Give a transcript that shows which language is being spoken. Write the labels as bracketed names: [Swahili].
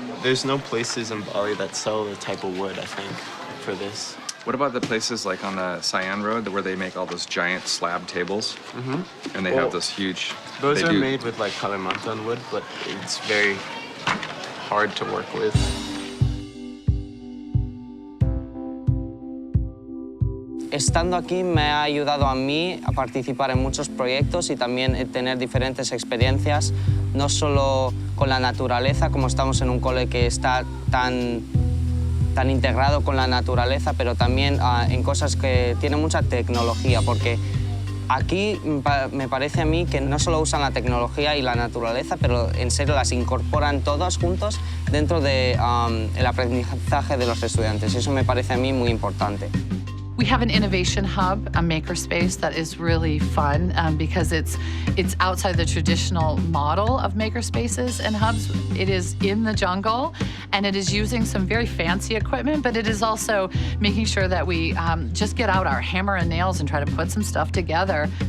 [English] There's no places in Bali that sell the type of wood, I think, for this. What about the places like on the Sian Road where they make all those giant slab tables? And they have this huge... Those are made with like Kalimantan wood, but it's very hard to work with. [Spanish] Estando aquí me ha ayudado a mí a participar en muchos proyectos y también tener diferentes experiencias, no solo con la naturaleza, como estamos en un cole que está tan integrado con la naturaleza, pero también en cosas que tienen mucha tecnología, porque aquí me parece a mí que no solo usan la tecnología y la naturaleza, pero en serio las incorporan todos juntos dentro del aprendizaje de los estudiantes. Eso me parece a mí muy importante. [English] We have an innovation hub, a makerspace that is really fun because it's outside the traditional model of makerspaces and hubs. It is in the jungle, and it is using some very fancy equipment, but it is also making sure that we just get out our hammer and nails and try to put some stuff together.